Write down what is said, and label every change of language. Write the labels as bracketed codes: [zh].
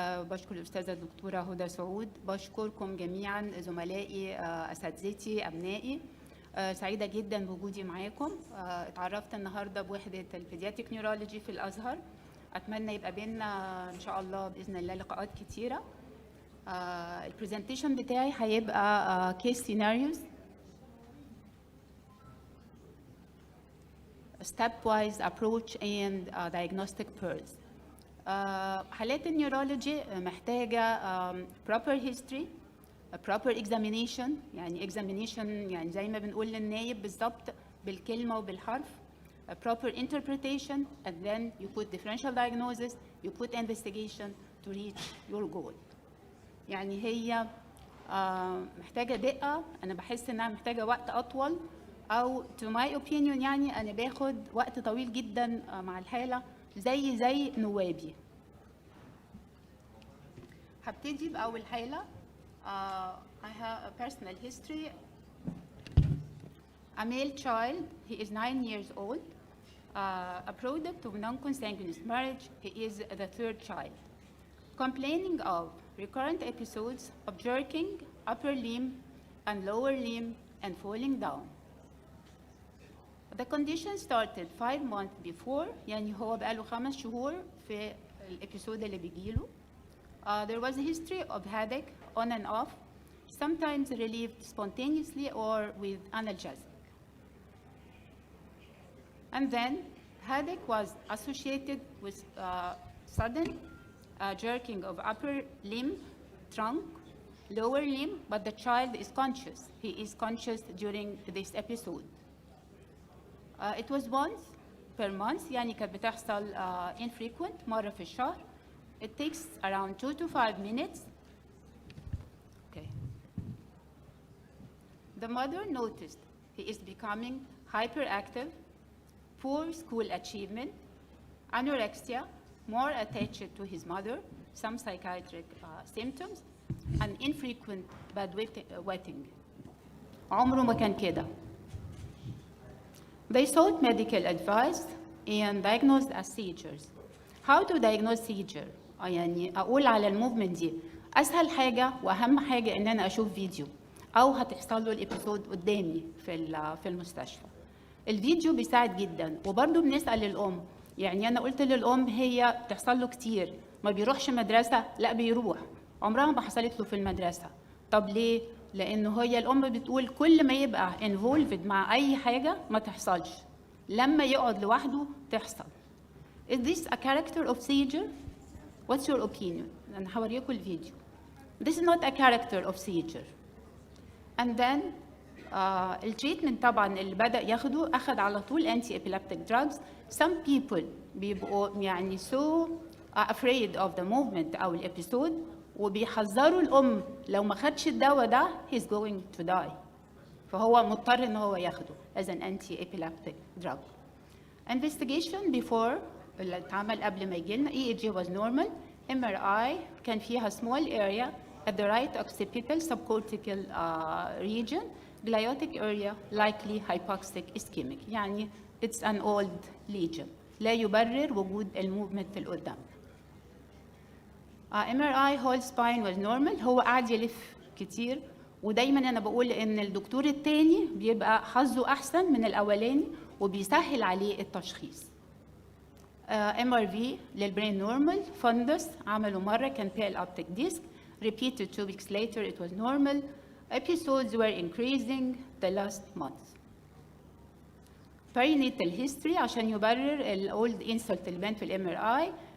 [ar] بشكر الأستاذة الدكتورة هدى سعود. بشكركم جميعا زملائي، أساتذتي، أبنائي. سعيدة جدا بوجودي معاكم. اتعرفت النهارده بوحدة البيدياتريك نيورولوجي في الأزهر. أتمنى يبقى بينا إن شاء الله بإذن الله لقاءات كتيرة. [en] البرزنتيشن [ar] بتاعي هيبقى [en] Case scenarios stepwise approach and diagnostic pearls. حالات النيورولوجي محتاجة proper history, proper examination. [ar] يعني examination يعني زي ما بنقول للنايب بالظبط بالكلمة وبالحرف. [en] Proper interpretation, and then you put differential diagnosis, you put investigation to reach your goal. [ar] يعني هي محتاجة دقة. أنا بحس إنها محتاجة وقت أطول، أو [en] to my opinion [ar] يعني أنا باخد وقت طويل جدا مع الحالة زي نوابي. هبتدي بأول حالة. [en] I have a personal history. A male child, he is 9 years old, a product of non-consanguineous marriage. He is the third child. Complaining of recurrent episodes of jerking, upper limb and lower limb, and falling down. The condition started 5 months before. [ar] يعني هو بقاله 5 شهور في الابيسود اللي بيجيله. [en] There was a history of headache on and off, sometimes relieved spontaneously or with analgesic. And then headache was associated with sudden jerking of upper limb, trunk, lower limb, but the child is conscious. He is conscious during this episode. It was once per month. [ar] يعني كانت بتحصل infrequent مرة في الشهر. [en] It takes around 2 to 5 minutes. Okay. The mother noticed he is becoming hyperactive, poor school achievement, anorexia, more attached to his mother, some psychiatric symptoms, and infrequent bad wetting. [ar] عمره ما كان كده. [en] They sought medical advice and diagnosed as seizures. How to diagnose seizure؟ [ar] يعني أقول على الموفمنت دي أسهل حاجة وأهم حاجة إن أنا أشوف فيديو، أو هتحصل له الإبيسود قدامي في المستشفى. الفيديو بيساعد جدا. وبرضه بنسأل الأم. يعني أنا قلت للأم هي بتحصل له كتير، ما بيروحش مدرسة، لا بيروح. عمرها ما حصلت له في المدرسة. طب ليه؟ لأنه هي الأم بتقول كل ما يبقى involved مع أي حاجة ما تحصلش، لما يقعد لوحده تحصل. [en] Is this a character of seizure? What's your opinion? [ar] أنا هوريكم الفيديو. [en] This is not a character of seizure. And then [ar] التريتمنت طبعا اللي بدأ ياخده أخذ على طول [en] anti-epileptic drugs. Some people [ar] بيبقوا يعني [en] so afraid of the movement [ar] أو الإبيسود، وبيحذروا الأم لو ما خدش الدواء ده [en] he's going to die. [ar] فهو مضطر إن هو ياخده [en] as an anti-epileptic drug. Investigation before [ar] اللي اتعمل قبل ما يجيلنا. [en] EEG was normal. MRI [ar] كان فيها [en] small area at the right occipital subcortical region. Gliotic area likely hypoxic ischemic. يعني it's an old lesion. [ar] لا يبرر وجود الموفمنت اللي قدام. [en] MRI whole spine was normal. [ar] هو قاعد يلف كتير، ودايما انا بقول ان الدكتور التاني بيبقى حظه احسن من الاولاني وبيسهل عليه التشخيص. MRV للبرين نورمال. فندس عملوا مره كان بيل اوبتيك ديسك. [en] Repeated 2 weeks later it was normal. Episodes were increasing the last month. Perinatal history [ar] عشان يبرر [en] الاولد insult [ar] اللي بان في [en] الام R I.